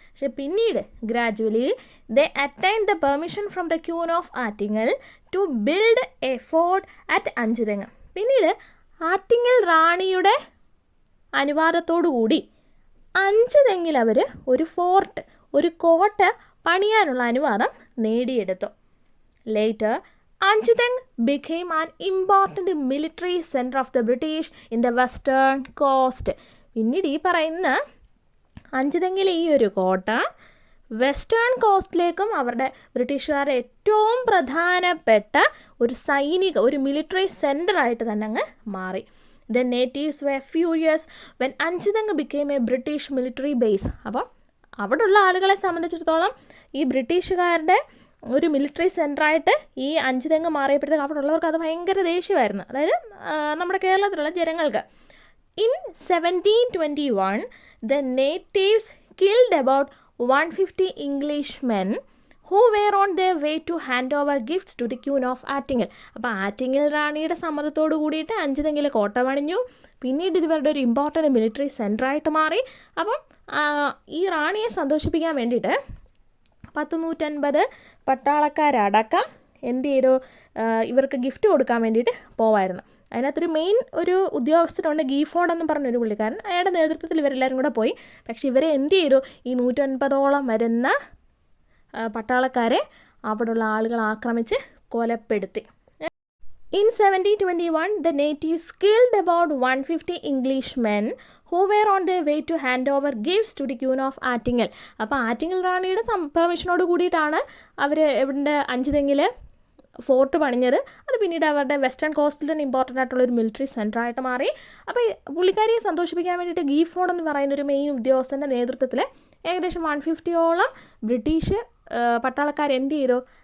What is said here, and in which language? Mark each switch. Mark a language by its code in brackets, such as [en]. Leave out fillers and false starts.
[ml] പക്ഷെ പിന്നീട് [en] Gradually they attained the permission from the queen of Attingal to build a fort at Anchuthengu. [ml] പിന്നീട് ആറ്റിങ്ങൽ റാണിയുടെ അനുവാദത്തോടു കൂടി അഞ്ചുതെങ്ങിൽ അവർ ഒരു ഫോർട്ട്, ഒരു കോട്ട പണിയാനുള്ള അനുവാദം നേടിയെടുത്തു. [en] Later Anchuthengu became an important military center of the British in the western coast. [ml] പിന്നീട് ഈ പറയുന്ന അഞ്ചുതെങ്ങിലെ ഈ ഒരു കോട്ട വെസ്റ്റേൺ കോസ്റ്റിലേക്കും അവരുടെ ബ്രിട്ടീഷുകാരുടെ ഏറ്റവും പ്രധാനപ്പെട്ട ഒരു മിലിറ്ററി സെൻ്ററായിട്ട് തന്നെ അങ്ങ് മാറി. [en] The natives were furious when Anchuthengu became a British military base. [ml] അപ്പോൾ അവിടെയുള്ള ആളുകളെ സംബന്ധിച്ചിടത്തോളം ഈ ബ്രിട്ടീഷുകാരുടെ ഒരു മിലിറ്ററി സെൻ്ററായിട്ട് ഈ അഞ്ചുതെങ്ങ് മാറിയപ്പോഴത്തേക്ക് അവിടെ ഉള്ളവർക്ക് അത് ഭയങ്കര ദേഷ്യമായിരുന്നു, അതായത് നമ്മുടെ കേരളത്തിലുള്ള ജനങ്ങൾക്ക്. [en] In 1721 the natives killed about 150 Englishmen who were on their way to hand over gifts to the Queen of Attingal. [ml] അപ്പോൾ ആറ്റിങ്ങൽ റാണിയുടെ സമ്മതത്തോടു കൂടിയിട്ട് അഞ്ചുതെങ്ങിൽ കോട്ട പണിഞ്ഞു. പിന്നീട് ഇവരുടെ ഒരു ഇമ്പോർട്ടൻറ്റ് മിലിറ്ററി സെൻ്ററായിട്ട് മാറി. അപ്പം ഈ റാണിയെ സന്തോഷിപ്പിക്കാൻ വേണ്ടിയിട്ട് 150 പട്ടാളക്കാരടക്കം എന്ത് ചെയ്തു? ഇവർക്ക് ഗിഫ്റ്റ് കൊടുക്കാൻ വേണ്ടിയിട്ട് പോവായിരുന്നു. അതിനകത്തൊരു മെയിൻ ഒരു ഉദ്യോഗസ്ഥനുണ്ട്, ഗീഫോർഡ് എന്ന് പറഞ്ഞൊരു പുള്ളിക്കാരൻ. അയാളുടെ നേതൃത്വത്തിൽ ഇവരെല്ലാവരും കൂടെ പോയി. പക്ഷേ ഇവരെ എന്ത് ചെയ്തു? ഈ 150ഓളം വരുന്ന പട്ടാളക്കാരെ അവിടെയുള്ള ആളുകൾ ആക്രമിച്ച് കൊലപ്പെടുത്തി. [en] In 1721 the natives killed about 150 Englishmen who were on their way to hand over gifts to the Queen of Attingal. [ml] അപ്പോൾ ആറ്റിങ്ങൽ റാണിയുടെ പെർമിഷനോട് കൂടിയിട്ടാണ് അവർ ഇവിടെ അഞ്ചുതെങ്ങിൽ ഫോർട്ട് പണിഞ്ഞത്. അത് പിന്നീട് അവരുടെ വെസ്റ്റേൺ കോസ്റ്റിൽ തന്നെ ഇമ്പോർട്ടൻ്റ് ആയിട്ടുള്ളൊരു മിലിറ്ററി സെൻ്ററായിട്ട് മാറി. അപ്പോൾ പുള്ളിക്കാരിയെ സന്തോഷിപ്പിക്കാൻ വേണ്ടിയിട്ട് ഗീഫോർഡ് എന്ന് പറയുന്ന ഒരു മെയിൻ ഉദ്യോഗസ്ഥൻ്റെ നേതൃത്വത്തിൽ ഏകദേശം 150ഓളം ബ്രിട്ടീഷ് പട്ടാളക്കാർ എന്ത് ചെയ്തു?